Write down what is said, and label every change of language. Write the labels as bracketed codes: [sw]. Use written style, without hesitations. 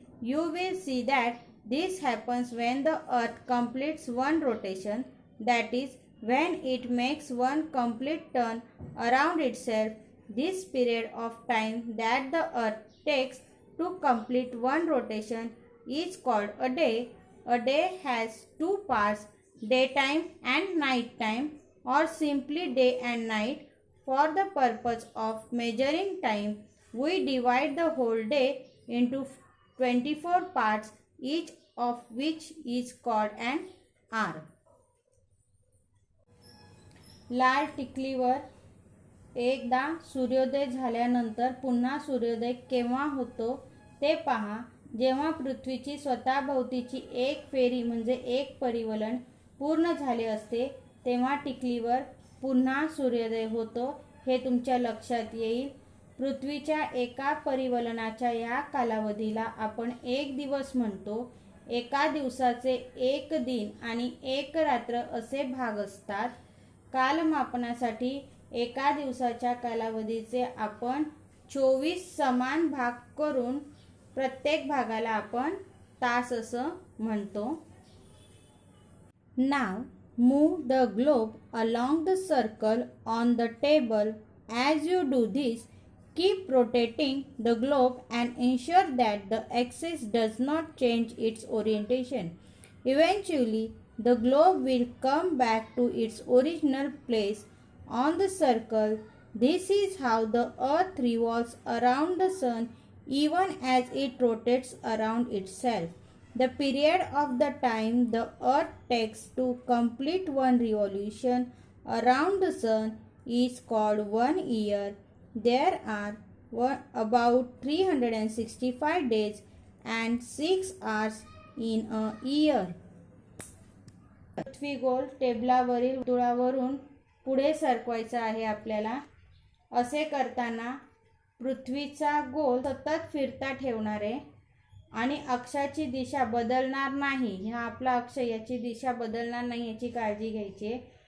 [en] You will see that this happens when the earth completes one rotation, that is when it makes one complete turn around itself. This period of time that the earth takes to complete one rotation is called a day. A day has two parts, daytime and nighttime, or simply day and night. For the purpose of measuring time, we divide the whole day into 24 parts, each of which is called an hour. [mr] लाल टिकलीवर एकदा सूर्योदय झाल्यानंतर पुन्हा सूर्योदय केव्हा होतो ते पहा. जेव्हा पृथ्वीची स्वतःभोवतीची एक फेरी म्हणजे एक परिवलन पूर्ण झाले असते तेव्हा टिकलीवर पुन्हा सूर्योदय होतो हे तुमच्या लक्षात येईल. पृथ्वीच्या एका परिवलनाच्या या कालावधीला आपण एक दिवस म्हणतो. एका दिवसाचे एक दिन आणि एक रात्र असे भाग असतात. कालमापनासाठी एका दिवसाच्या कालावधीचे आपण 24 समान भाग करून प्रत्येक भागाला आपण तास असं म्हणतो. नाव [en] Move the globe along the circle on the table. As you do this, keep rotating the globe and ensure that the axis does not change its orientation. Eventually, the globe will come back to its original place on the circle. This is how the earth revolves around the sun even as it rotates around itself. The period of the time the earth takes to complete one revolution around the sun is called 1 year. There are about 365 days and 6 hours in a year. [mr] पृथ्वी गोल टेबलावरील वर्तुळावरून पुढे सरकवायचा आहे आपल्याला. असे करताना पृथ्वीचा गोल सतत फिरता ठेवणार आहे आणि अक्षाची दिशा बदलणार नाही. हा आपला अक्ष, याची दिशा बदलणार नाही याची काळजी घ्यायची.